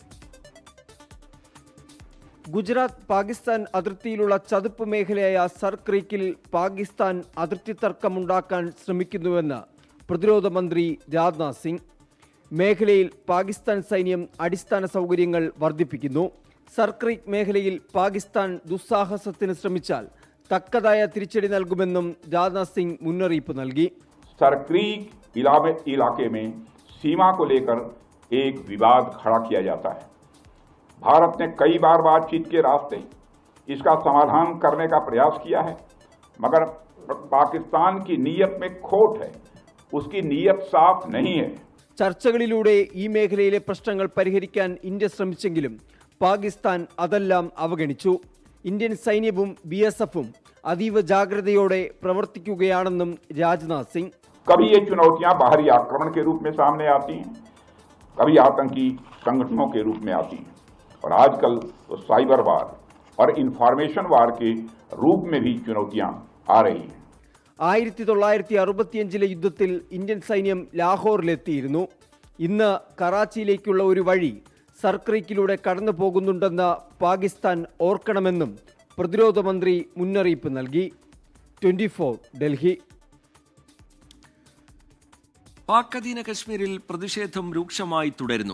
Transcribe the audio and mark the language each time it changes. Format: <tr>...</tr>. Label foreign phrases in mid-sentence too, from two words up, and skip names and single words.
<ml>ഗുജറാത്ത് പാകിസ്ഥാൻ അതിർത്തിയിലുള്ള ചതുപ്പ് മേഖലയായ സർക്രീക്കിൽ പാകിസ്ഥാൻ അതിർത്തി തർക്കമുണ്ടാക്കാൻ ശ്രമിക്കുന്നുവെന്ന് പ്രതിരോധ മന്ത്രി രാജ്നാഥ് സിംഗ്. മേഖലയിൽ പാകിസ്ഥാൻ സൈന്യം അടിസ്ഥാന സൗകര്യങ്ങൾ വർദ്ധിപ്പിക്കുന്നു. സർക്രീക്ക് മേഖലയിൽ പാകിസ്ഥാൻ ദുസ്സാഹസത്തിന് ശ്രമിച്ചാൽ തക്കതായ തിരിച്ചടി നൽകുമെന്നും രാജ്നാഥ് സിംഗ് മുന്നറിയിപ്പ് നൽകി.</ml> <hi>सरक्रीक इलाके में सीमा को लेकर एक विवाद खड़ा किया जाता है. भारत ने कई बार बातचीत के रास्ते इसका समाधान करने का प्रयास किया है, मगर पाकिस्तान की नीयत में खोट है, उसकी नीयत साफ नहीं है.</hi> <ml>ചർച്ചകളിലൂടെ ഈ മേഖലയിലെ പ്രശ്നങ്ങൾ പരിഹരിക്കാൻ ഇന്ത്യ ശ്രമിച്ചെങ്കിലും പാകിസ്ഥാൻ അതെല്ലാം അവഗണിച്ചു. ഇന്ത്യൻ സൈന്യവും BSFും അതീവ ജാഗ്രതയോടെ പ്രവർത്തിക്കുകയാണെന്നും രാജ്നാഥ് സിംഗ്.</ml> <hi>कभी ये चुनौतियां बाहरी आक्रमण के रूप में सामने आती हैं, कभी आतंकी संगठनों के रूप में आती हैं, और आजकल तो</hi> <en>cyber war</en> <hi>और</hi> <en>information war</en> <hi>के रूप में भी चुनौतियां आ रही हैं.</hi> <ml>1965 യുദ്ധത്തിൽ ഇന്ത്യൻ സൈന്യം ലാഹോറിലെത്തിയിരുന്നു. ഇന്ന് കറാച്ചിയിലേക്കുള്ള ഒരു വഴി സർക്രീക്കിലൂടെ കടന്നു പോകുന്നുണ്ടെന്ന് പാകിസ്ഥാൻ ഓർക്കണമെന്നും പ്രതിരോധ മന്ത്രി മുന്നറിയിപ്പ് നൽകി. 24 ഡൽഹി. പാക് അധീന കശ്മീരിൽ പ്രതിഷേധം രൂക്ഷമായി തുടരുന്നു.</ml>